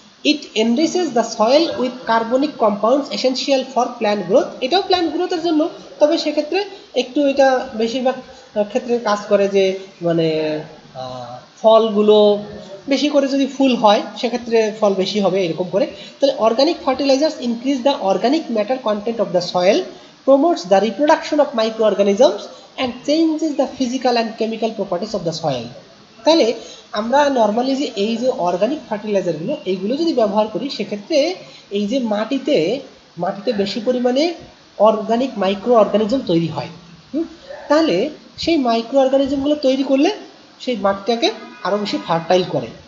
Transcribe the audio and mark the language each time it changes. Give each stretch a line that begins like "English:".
English: It enriches the soil with carbonic compounds essential for plant growth.
Bangla: এটাও plant গ্রোথের জন্য, তবে সেক্ষেত্রে একটু এটা বেশিরভাগ ক্ষেত্রে কাজ করে যে মানে ফলগুলো বেশি করে যদি ফুল হয় সেক্ষেত্রে ফল বেশি হবে এরকম করে।
English: তাহলে organic fertilisers increase the organic matter content of the soil, promotes the reproduction of microorganisms and changes the physical and chemical properties of the soil.
Bangla: তাহলে আমরা নর্মালি যে এই যে অর্গানিক ফার্টিলাইজারগুলো এইগুলো যদি ব্যবহার করি, সেক্ষেত্রে এই যে মাটিতে বেশি পরিমাণে অর্গানিক মাইক্রো অর্গানিজম তৈরি হয়। তাহলে সেই মাইক্রো অর্গানিজমগুলো তৈরি করলে সেই মাটিটাকে আরও বেশি ফার্টাইল করে।